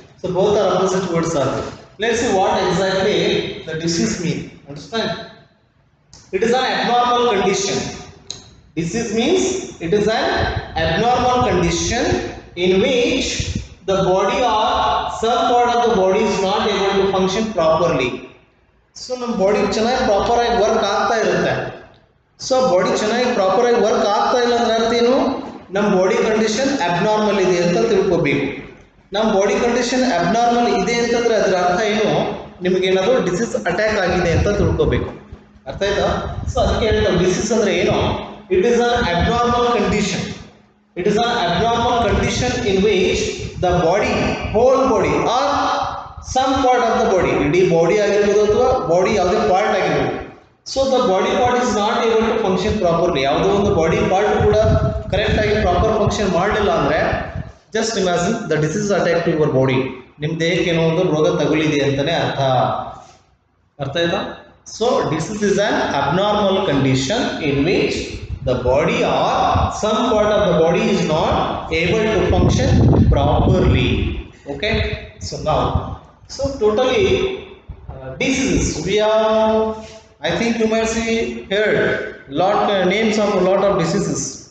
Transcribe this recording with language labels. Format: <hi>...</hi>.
<en>So both are opposite words are there. Let's see what exactly the disease means. Understand? It is an abnormal condition. Disease means it is an abnormal condition in which the body or some part of the body is not able to function properly.</en> <kn>So ನಮ್ಮ body ಚೆನ್ನಾಗಿ proper ಆಗಿ work ಆಗ್ತಾ ಇರುತ್ತೆ. So body ಚೆನ್ನಾಗಿ proper ಆಗಿ work ಆಗ್ತಾ ಇಲ್ಲ ಅಂದ್ರೆ ಅರ್ಥ ಏನು? ನಮ್ಮ ಬಾಡಿ ಕಂಡೀಷನ್ ಅಬ್ನಾರ್ಮಲ್ ಇದೆ ಅಂತ ತಿಳ್ಕೊಬೇಕು. ನಮ್ಮ ಬಾಡಿ ಕಂಡೀಷನ್ ಅಬ್ನಾರ್ಮಲ್ ಇದೆ ಅಂತಂದ್ರೆ ಅದರ ಅರ್ಥ ಏನು? ನಿಮಗೇನಾದರೂ ಡಿಸೀಸ್ ಅಟ್ಯಾಕ್ ಆಗಿದೆ ಅಂತ ತಿಳ್ಕೊಬೇಕು. ಅರ್ಥ ಆಯ್ತಾ? ಸೊ ಅದಕ್ಕೆ ಹೇಳ್ತಾರೆ ಡಿಸೀಸ್ ಅಂದ್ರೆ ಏನು?</kn> <en>It is an abnormal condition. It is an abnormal condition in which the body, whole body or some part of the body,</en> <kn>ಇಡೀ ಬಾಡಿ ಆಗಿರ್ಬೋದು ಅಥವಾ ಬಾಡಿ ಯಾವುದೇ ಪಾರ್ಟ್ ಆಗಿರ್ಬೋದು.</kn> <en>So the body part is not able to function properly.</en> <kn>ಯಾವುದೋ ಒಂದು body part ಕೂಡ correct ಆಗಿ proper function ಮಾಡಲಿಲ್ಲ ಅಂದರೆ</kn> <en>Just imagine the disease attack to your body.</en> <kn>ನಿಮ್ಮ ದೇಹಕ್ಕೆ ಏನೋ ಒಂದು ರೋಗ ತಗುಲಿದೆ ಅಂತಲೇ ಅರ್ಥ. ಅರ್ಥ ಆಯ್ತಾ?</kn> <en>So disease is an abnormal condition in which the body or some part of the body is not able to function properly. Okay, so now, so totally diseases we have, I think you might see heard names of a lot of diseases.</en>